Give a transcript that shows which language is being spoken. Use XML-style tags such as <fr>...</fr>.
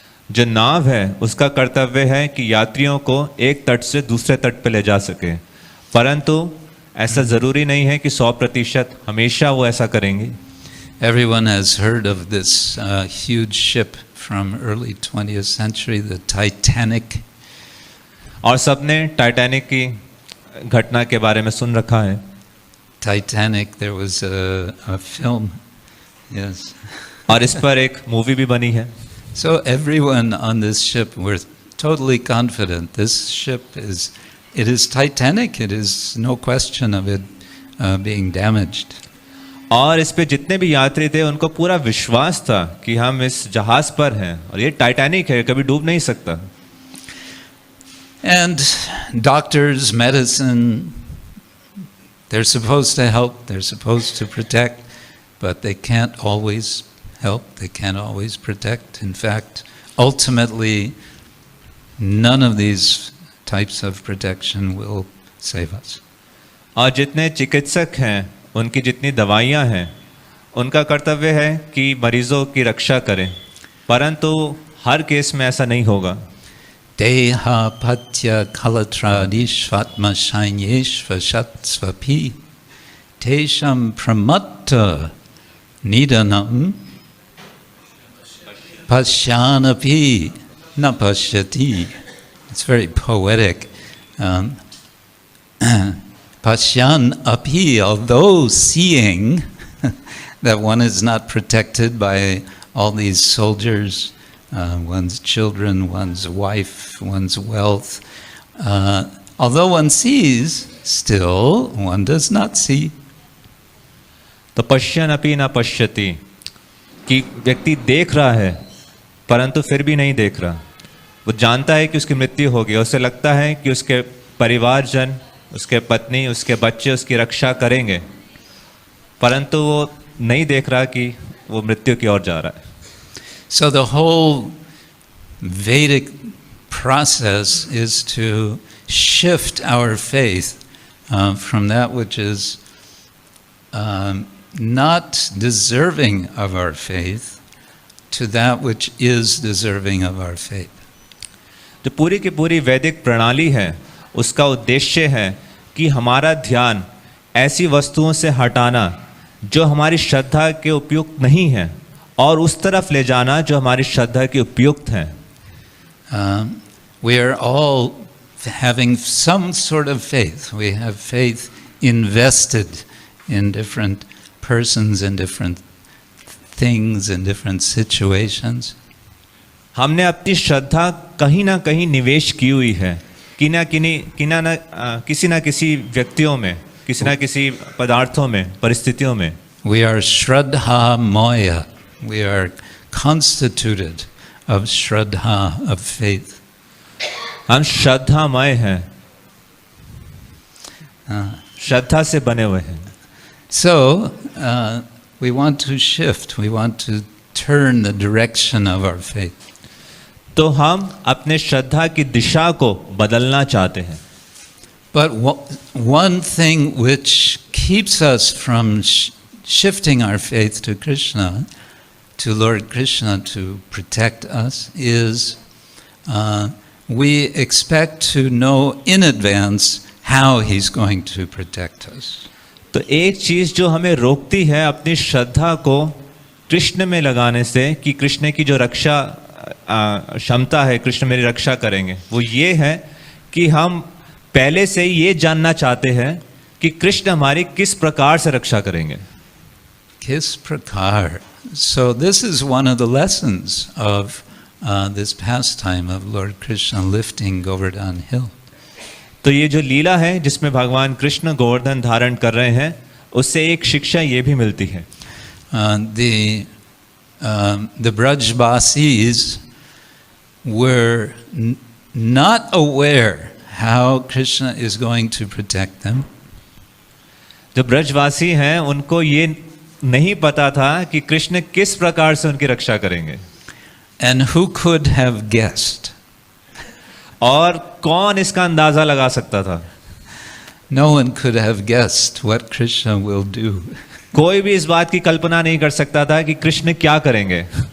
<hi>जो नाव है उसका कर्तव्य है कि यात्रियों को एक तट से दूसरे तट पर ले जा सके, परंतु ऐसा जरूरी नहीं है कि 100% हमेशा वो ऐसा करेंगे.</hi> <en>Everyone has heard of this huge ship from early 20th century, the Titanic.</en> <hi>और सबने टाइटैनिक की घटना के बारे में सुन रखा है.</hi> <en>Titanic, there was a film, yes.</en> <hi>और इस पर एक मूवी भी बनी है.</hi> <en>So everyone on this ship were totally confident. This ship it is Titanic. It is no question of it being damaged.</en> <hi>और इस पे जितने भी यात्री थे उनको पूरा विश्वास था कि हम इस जहाज पर हैं और ये टाइटैनिक है, कभी डूब नहीं सकता.</hi> <en>And doctors, medicine, they're supposed to help, they're supposed to protect, but they can't always help, they can't always protect. In fact, ultimately, none of these types of protection will save us.</en> <hi>और जितने चिकित्सक हैं, उनकी जितनी दवाइयाँ हैं, उनका कर्तव्य है कि मरीजों की रक्षा करें, परंतु हर केस में ऐसा नहीं होगा.</hi> <sa>Deha patya kalatradishvatma shainyeshvashatsvapi tesham pramatta nidanam pashyanapi na pashyati.</sa> <en>It's very poetic.</en> <sa>Pashyan api,</sa> <en>although seeing that one is not protected by all these soldiers, one's children, one's wife, one's wealth, although one sees, still one does not see.</en> <hi>तो</hi> <sa>पश्यन अपि न पश्यति,</sa> <hi>कि व्यक्ति देख रहा है परंतु फिर भी नहीं देख रहा. वो जानता है कि उसकी मृत्यु होगी, उसे लगता है कि उसके परिवारजन, उसके पत्नी, उसके बच्चे उसकी रक्षा करेंगे, परंतु वो नहीं देख रहा कि वो मृत्यु की ओर जा रहा है.</hi> <en>So the whole Vedic process is to shift our faith from that which is not deserving of our faith to that which is deserving of our faith.</en> <hi>जो पूरी की पूरी वैदिक प्रणाली है, उसका उद्देश्य है कि हमारा ध्यान ऐसी वस्तुओं से हटाना जो हमारी श्रद्धा के उपयुक्त नहीं है और उस तरफ ले जाना जो हमारी श्रद्धा के उपयुक्त हैं.</hi> <en>We are all having some sort of faith. We have faith invested in different persons, in different things, in different situations.</en> <hi>हमने अपनी श्रद्धा कहीं ना कहीं निवेश की हुई है, किसी ना किसी व्यक्तियों में, किसी ना किसी पदार्थों में, परिस्थितियों में.</hi> <en>We are Shraddha Maya. We are constituted of Shraddha, of faith.</en> <hi>हम श्रद्धामय हैं, श्रद्धा से बने हुए हैं.</hi> <en>So we want to shift. We want to turn the direction of our faith.</en> <hi>तो हम अपने श्रद्धा की दिशा को बदलना चाहते हैं.</hi> <en>But one thing which keeps us from shifting our faith to Krishna, to Lord Krishna to protect us, is we expect to know in advance how he's going to protect us.</en> <hi>तो एक चीज जो हमें रोकती है अपनी श्रद्धा को कृष्ण में लगाने से कि कृष्ण की जो रक्षा क्षमता है, कृष्ण मेरी रक्षा करेंगे, वो ये है कि हम पहले से ही ये जानना चाहते हैं कि कृष्ण हमारी किस प्रकार से रक्षा करेंगे. किस प्रकार?</hi> <en>So this is one of the lessons of this pastime of Lord Krishna lifting Govardhan Hill.</en> <hi>तो ये जो लीला है जिसमें भगवान कृष्ण गोवर्धन धारण कर रहे हैं, उससे एक शिक्षा ये भी मिलती है.</hi> <en>The Brajvasis were not aware how Krishna is going to protect them.</en> <hi>जो ब्रजवासी हैं उनको ये नहीं पता था कि कृष्ण किस प्रकार से उनकी रक्षा करेंगे.</hi> <en>And who could have guessed?</en> <hi>और कौन इसका अंदाजा लगा सकता था?</hi> <en>No one could have guessed what Krishna will do.</en> <hi>कोई भी इस बात की कल्पना नहीं कर सकता था कि कृष्ण क्या करेंगे.</hi>